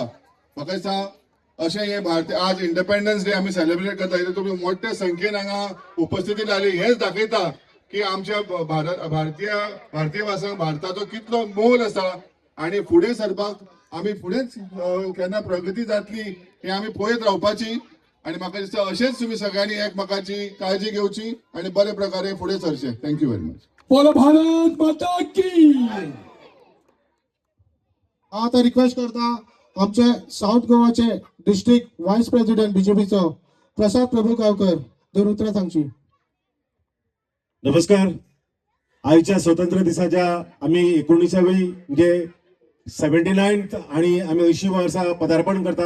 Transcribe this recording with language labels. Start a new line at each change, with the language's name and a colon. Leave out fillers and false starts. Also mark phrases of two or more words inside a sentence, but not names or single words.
Konkani: म्हाका दिसता अशें हे भारतीय आज
English: Independence Day
Konkani: आम्ही सेलिब्रेट करता, तुम्ही मोठ्या संख्येन हांगा उपस्थिती जाली हेच दाखयता की आमच्या भारतीय वासांक भारताचो कितलो मोल आसा आणि फुडें सरपाक आम्ही फुडेंच केन्ना प्रगती जातली हे आम्ही पळयत रावपाची. आणि म्हाका दिसता अशेंच तुम्ही सगळ्यांनी एकमेकाची काळजी घेवची आणि बरे प्रकारे फुडें सरचे.
English: thank you very much.
Hindi: बोलो भारत माता की.
Konkani: आता रिक्वेस्ट करता आमचे साऊथ गोवाचे
English: district vice president
Konkani: बीजेपीचो प्रसाद प्रभू गावकर दोन उतरां सांगची. नमस्कार. आजच्या स्वातंत्र्य दिसाच्या आम्ही 19व्या म्हणजे 79th आणि आम्ही 80 वर्सां पदार्पण करता.